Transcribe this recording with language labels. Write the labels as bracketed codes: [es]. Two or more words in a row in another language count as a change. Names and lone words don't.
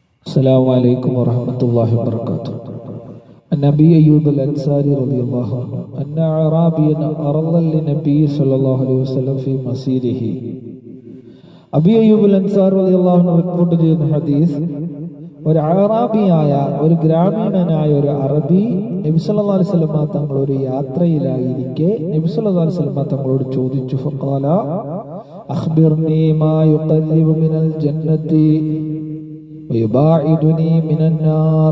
[ar] السلام عليكم ورحمة الله وبركاته. عن أبي أيوب الأنصاري رضي الله عنه أن أعرابيا أرضا للنبي صلى الله عليه وسلم في مسيره. [ml] അബി അയ്യൂബ് അൻസാരി [ar] رضي الله عنه [ml] റിപ്പോർട്ട് ചെയ്യുന്ന ഹദീസ്, ഒരു അറാബിയായ ഒരു ഗ്രാമീണനായ ഒരു അറബി നബി [ar] صلى الله عليه وسلم [ml] തങ്ങൾ ഒരു യാത്രയിലായിരിക്കെ നബി [ar] صلى الله عليه وسلم [ml] തങ്ങളോട് ചോദിച്ചു, [ar] فقال أخبرني ما يقرب من الجنة ويباعدني من النار.